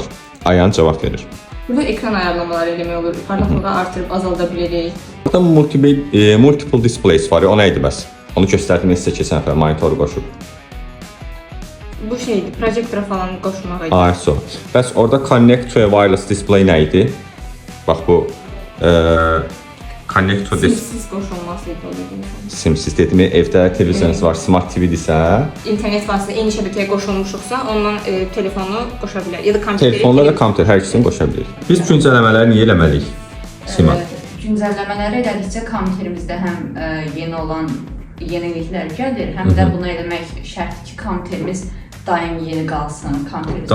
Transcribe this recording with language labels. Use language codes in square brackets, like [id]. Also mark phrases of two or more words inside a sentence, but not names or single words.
[az] Ayhan cavab verir. Burada ekran ayarlamaları eləmək olur. Parlaqlığı artırıb azalda bilirik. Burada [en] multiple displays [az] var ya, o nə idi bəs? Onu göstərdim sizə keçən dəfə monitoru qoşub. Bu şeydir, projektora falan qoşmaq idi. ASO. Bəs orada [en] connect to a wireless display [az] nə idi? Bax bu [en] connect to this [az] Simsiz qoşulması idi o dediyimiz. simsiz dedimi, evdə televizorunuz var, [en] smart TV-dirsə, [az] İnternet vasitəsilə eyni şəbəkəyə qoşulmuşuqsa, ondan telefonu qoşa bilər. Ya da kompüteri. telefonla və kompüter hər ikisini qoşa bilir. Biz güncəlləmələri niyə eləməliyik? Sima. Güncəlləmələri elədikcə kompüterimizdə həm yeniliklər gəlir, həm də bunu eləmək şərtdir ki, kompüterimiz daim yeni qalsın, kompüterimizdə